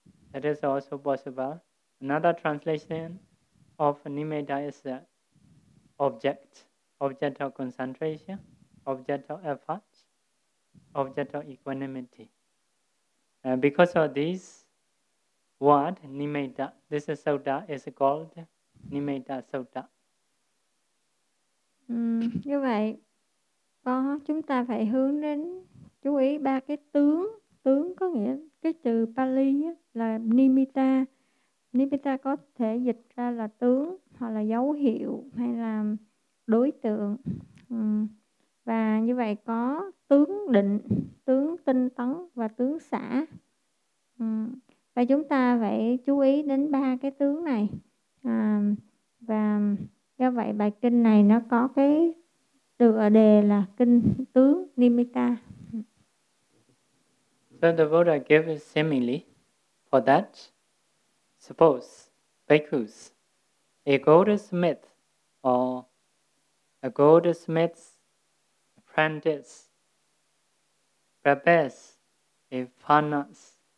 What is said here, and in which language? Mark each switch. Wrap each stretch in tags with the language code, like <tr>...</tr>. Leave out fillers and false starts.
<en>That is also possible. Another translation of nimitta is object, object of concentration, object of effort, object of equanimity. Because of this word, nimitta, this sutta is called nimitta sutta.</en> <vi>Như vậy, chúng ta phải hướng đến chú ý ba cái tướng. Tướng có nghĩa cái từ Pali là nimitta. Nimitta có thể dịch ra là tướng, hoặc là dấu hiệu, hay là đối tượng. Và như vậy có tướng định, tướng tinh tấn và tướng xả. Và chúng ta phải chú ý đến ba cái tướng này. Và do vậy bài kinh này nó có cái tựa đề là kinh tướng nimitta.</vi> <en>So the Buddha gave a simile for that. Suppose bhikkhus, a goldsmith or a goldsmith's apprentice prepares a furnace.</en>